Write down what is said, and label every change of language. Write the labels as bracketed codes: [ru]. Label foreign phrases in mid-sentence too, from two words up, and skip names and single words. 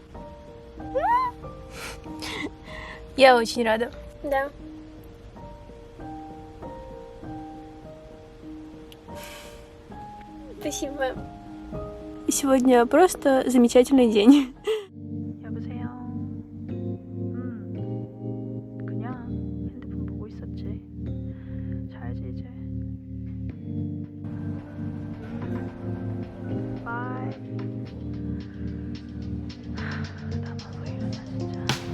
[ru] Я очень рада. Да. Спасибо. Сегодня просто замечательный день. [ko] 여보세요. 그냥 핸드폰 보고 있었지. 자야지 이제. 바이. 다 봐서 일어나 진짜.